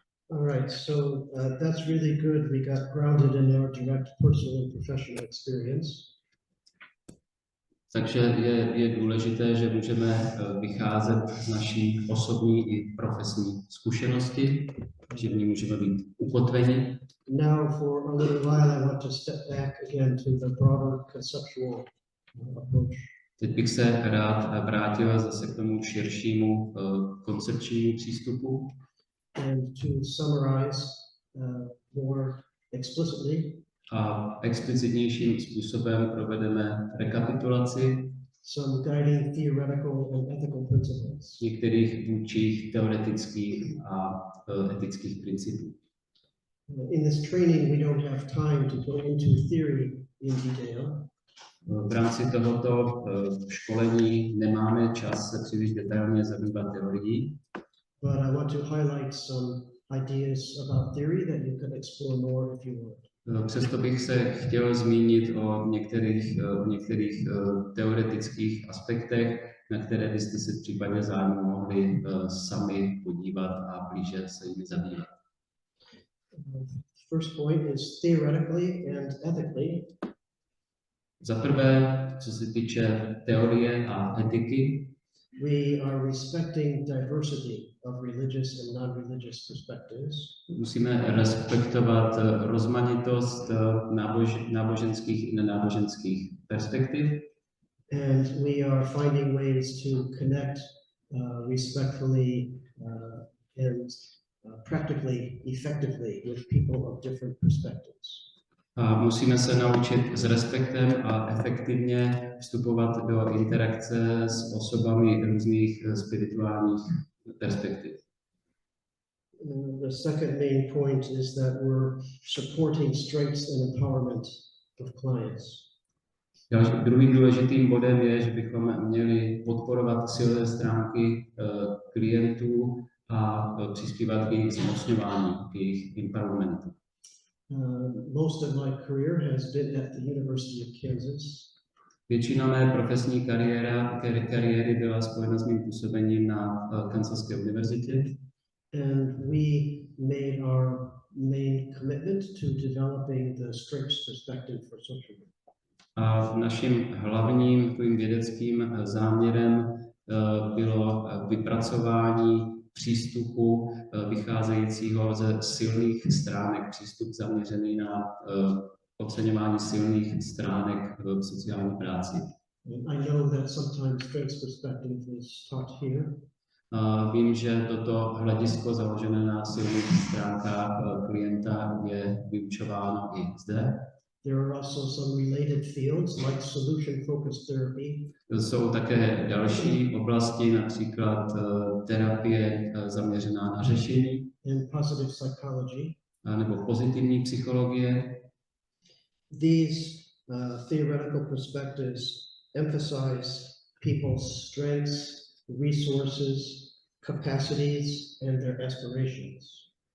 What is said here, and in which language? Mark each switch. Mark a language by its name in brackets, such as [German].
[English] All right, so that's really good. We got grounded in our direct personal and professional experience. [Czech] Takže je důležité, že můžeme vycházet z naší osobní i profesní zkušenosti, že v ní můžeme být ukotveni. [English] Now for a little while I want to step back again to the broader conceptual approach. [Czech] Teď bych se rád vrátil zase k tomu širšímu koncepčnímu přístupu. [English] And to summarize more explicitly. [Czech] A explicitnějším způsobem provedeme rekapitulaci [English] some guiding theoretical and ethical principles. [Czech] Některých vůdčích teoretických a etických principů. [English] In this training we don't have time to go into theory in detail. [Czech] V rámci tohoto školení nemáme čas se příliš detailně zabývat teorií. [English] But I want to highlight some ideas about theory that you can explore more if you want. [Czech] Přesto bych se chtěl zmínit o některých teoretických aspektech, na které byste se v případě zájmu mohli sami podívat a blíže se jimi zabývat. [English] First point is theoretically and ethically. [Czech] Za prvé, co se týče teorie a etiky, [English] we are respecting diversity of religious and non-religious perspectives. [Czech] Musíme respektovat rozmanitost náboženských i nenáboženských perspektiv. [English] And we are finding ways to connect respectfully and practically effectively with people of different perspectives. [Czech] A musíme se naučit s respektem a efektivně vstupovat do interakce s osobami různých spirituálních perspektiv. [English] The second main point is that we're supporting strengths and empowerment of clients. [Czech] Druhým důležitým bodem je, že bychom měli podporovat silné stránky klientů a přispívat k jejich zmocňování, k jejich empowermentu. [English] Most of my career has been at the University of Kansas. [Czech] Většina mé profesní kariéry byla spojena s mým působením na Kansaské univerzitě. [English] And we made our main commitment to developing the strengths perspective for social work. [Czech] A naším hlavním vědeckým záměrem bylo vypracování přístupu vycházejícího ze silných stránek, přístup zaměřený na oceňování silných stránek v sociální práci. [English] I know that sometimes strengths perspective is taught here. [Czech] Vím, že toto hledisko založené na silných stránkách klienta je vyučováno i zde. [English] There are also some related fields like solution-focused therapy. [Czech] Jsou také další oblasti, například terapie zaměřená na řešení [English] and positive psychology. [Czech] Nebo pozitivní psychologie. [English] These theoretical perspectives emphasize people's strengths, resources, capacities, and their aspirations.